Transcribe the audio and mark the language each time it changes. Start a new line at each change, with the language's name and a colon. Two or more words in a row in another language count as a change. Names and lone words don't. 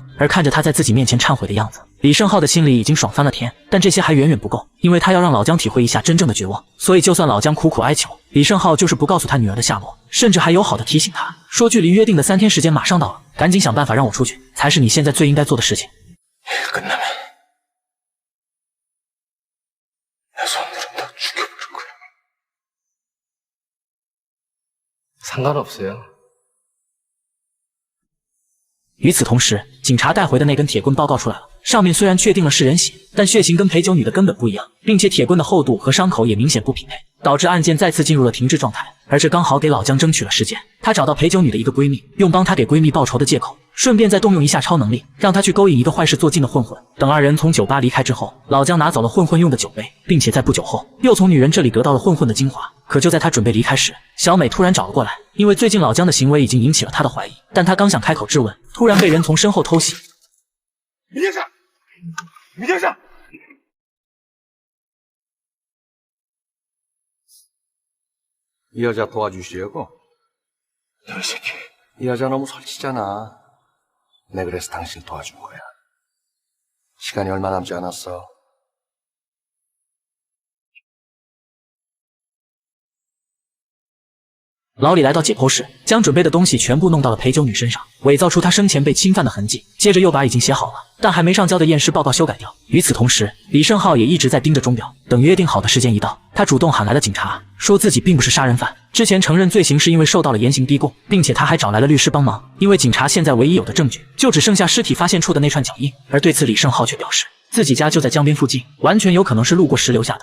Chinese: 而看着他在自己面前忏悔的样子，李胜浩的心里已经爽翻了天。但这些还远远不够，因为他要让老姜体会一下真正的绝望。所以就算老姜苦苦哀求，李胜浩就是不告诉他女儿的下落，甚至还友好的提醒他说，距离约定的3天时间马上到了，赶紧想办法让我出去，才是你现在最应该做的事情。
Korean: 끝나면 내 손으로 너 죽여버릴 거야. 상관없어요.
Chinese: 与此同时，警察带回的那根铁棍报告出来了，上面虽然确定了是人血，但血型跟陪酒女的根本不一样，并且铁棍的厚度和伤口也明显不匹配，导致案件再次进入了停滞状态。而这刚好给老姜争取了时间，他找到陪酒女的一个闺蜜，用帮她给闺蜜报仇的借口，顺便再动用一下超能力，让她去勾引一个坏事做尽的混混。等2人从酒吧离开之后，老姜拿走了混混用的酒杯，并且在不久后又从女人这里得到了混混的精华。可就在他准备离开时，小美突然找了过来，因为最近老姜的行为已经引起了她的怀疑，但她刚想开口质问，突然被人从身后偷袭。
Korean: 민혁사! 이 여자 도와주시려고? 너 이 새끼. 이 여자 너무 설치잖아. 내 그래서 당신 도와준 거야. 시간이 얼마 남지 않았어.
Chinese: 老李来到解剖室，将准备的东西全部弄到了陪酒女身上，伪造出她生前被侵犯的痕迹，接着又把已经写好了但还没上交的验尸报告修改掉。与此同时，李胜浩也一直在盯着钟表，等约定好的时间一到，他主动喊来了警察，说自己并不是杀人犯，之前承认罪行是因为受到了严刑逼供，并且他还找来了律师帮忙，因为警察现在唯一有的证据就只剩下尸体发现处的那串脚印。而对此李胜浩却表示， 自己家就在江边附近，完全有可能是路过时留下的。